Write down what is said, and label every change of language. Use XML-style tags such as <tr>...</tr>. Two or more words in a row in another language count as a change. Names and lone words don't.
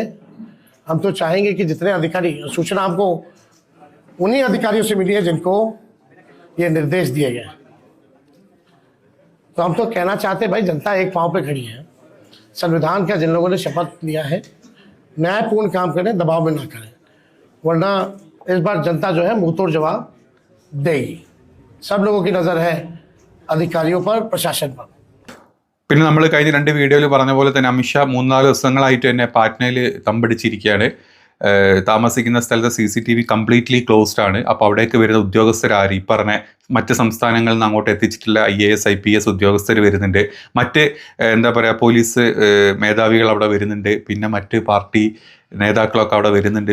<hi>हम तो चाहेंगे कि जितने अधिकारी, सूचना हमको उन्हीं अधिकारियों से मिली है जिनको ये निर्देश दिए गए, तो हम तो कहना चाहते हैं भाई जनता एक पांव पे खड़ी है। संविधान का जिन लोगों ने शपथ लिया है न्यायपूर्ण काम करें, दबाव में ना करें, वरना इस बार जनता जो है मुंह तोड़ जवाब देगी। सब लोगों की नज़र है अधिकारियों पर, प्रशासन पर।</hi> <ml>പിന്നെ നമ്മൾ കഴിഞ്ഞ 2 വീഡിയോയിൽ പറഞ്ഞ പോലെ തന്നെ അമിത്ഷാ 3-4 ദിവസങ്ങളായിട്ട് തന്നെ പാറ്റ്നയിൽ തമ്പടിച്ചിരിക്കുകയാണ്. താമസിക്കുന്ന സ്ഥലത്ത് CCTV</ml> <en>completely closed</en> <ml>ആണ്. അപ്പോൾ അവിടേക്ക് വരുന്ന ഉദ്യോഗസ്ഥരാര് ഈ പറഞ്ഞ മറ്റ് സംസ്ഥാനങ്ങളിൽ നിന്ന് അങ്ങോട്ട് എത്തിച്ചിട്ടുള്ള IAS IPS ഉദ്യോഗസ്ഥർ വരുന്നുണ്ട്, മറ്റ് എന്താ പറയുക പോലീസ് മേധാവികൾ അവിടെ വരുന്നുണ്ട്, പിന്നെ മറ്റ് പാർട്ടി നേതാക്കളൊക്കെ അവിടെ വരുന്നുണ്ട്.</ml>